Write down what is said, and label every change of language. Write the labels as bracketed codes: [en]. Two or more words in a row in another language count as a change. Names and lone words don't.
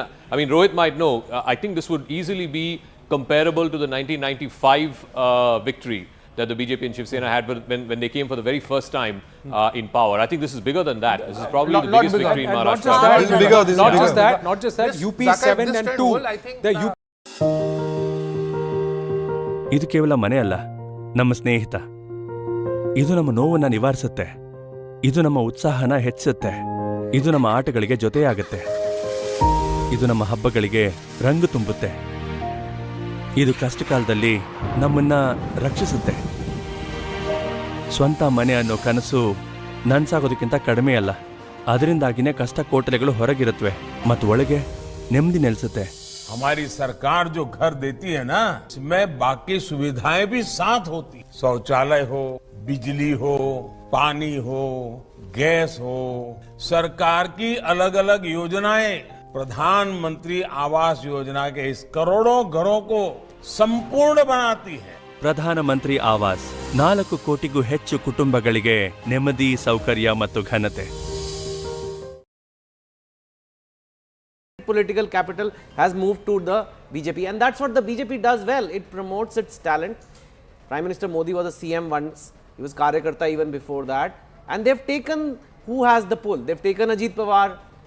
[en] I mean, Rohit might know, I think this would easily be comparable to the 1995 victory that the BJP and Shiv Sena had when they came for the very first time in power. I think this is bigger than that. This is probably the biggest victory in Maharashtra. Not just that, UP 7 and 2. The UP. [kn] ಇದು ಕೇವಲ ಮನೆ ಅಲ್ಲ, ನಮ್ಮ ಸ್ನೇಹಿತ. ಇದು ನಮ್ಮ ನೋವನ್ನು ನಿವಾರಿಸುತ್ತೆ. ಇದು ನಮ್ಮ ಉತ್ಸಾಹನ ಹೆಚ್ಚಿಸುತ್ತೆ. ಇದು ನಮ್ಮ ಆಟಗಳಿಗೆ ಜೊತೆಯಾಗುತ್ತೆ. ಇದು ನಮ್ಮ ಹಬ್ಬಗಳಿಗೆ ರಂಗು ತುಂಬುತ್ತೆ. ಇದು ಕಷ್ಟಕಾಲದಲ್ಲಿ ನಮ್ಮನ್ನ ರಕ್ಷಿಸುತ್ತೆ. ಸ್ವಂತ ಮನೆ ಅನ್ನೋ ಕನಸು ನನ್ಸಾಗೋದಕ್ಕಿಂತ ಕಡಿಮೆ ಅಲ್ಲ. ಅದರಿಂದಾಗಿನೇ ಕಷ್ಟ ಕೋಟಲೆಗಳು ಹೊರಗಿರುತ್ತವೆ ಮತ್ತು ಒಳಗೆ ನೆಮ್ಮದಿ ನೆಲೆಸುತ್ತೆ. [hi] हमारी सरकार जो घर देती है ना, इसमें बाकी सुविधाएं भी साथ होती, शौचालय हो, बिजली हो, पानी हो, गैस हो, सरकार की अलग अलग योजनाएं, प्रधानमंत्री आवास योजना के इस करोड़ों घरों को संपूर्ण बनाती है. [kn] ಪ್ರಧಾನಮಂತ್ರಿ ಆವಾಸ್ 4 ಕೋಟಿಗೂ ಹೆಚ್ಚು ಕುಟುಂಬಗಳಿಗೆ ನೆಮ್ಮದಿ, ಸೌಕರ್ಯ ಮತ್ತು ಘನತೆ. [en] Political capital has moved to the BJP, and that's what the BJP does well. It promotes its talent. Prime Minister Modi was a CM once. He was Karyakarta even before that. And they've taken who has the pull. They've taken Ajit Pawar.